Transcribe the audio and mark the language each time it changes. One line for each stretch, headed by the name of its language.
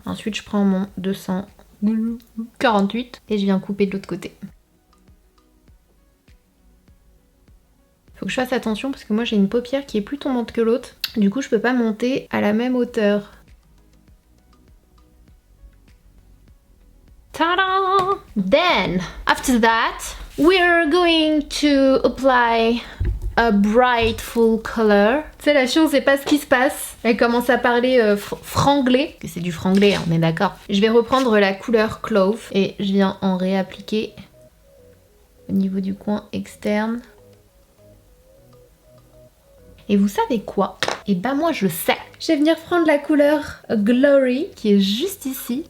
French: Ensuite je prends mon 248 et je viens couper de l'autre côté. Faut que je fasse attention parce que moi j'ai une paupière qui est plus tombante que l'autre. Du coup je peux pas monter à la même hauteur. Ta-da!
English: Then, after that, we're going to apply a bright full color.
French: Tu sais, la fille on sait pas ce qui se passe. Elle commence à parler franglais. Que c'est du franglais, on est d'accord. Je vais reprendre la couleur Clove et je viens en réappliquer au niveau du coin externe. Et vous savez quoi? Et bah moi je sais. Je vais venir prendre la couleur Glory qui est juste ici.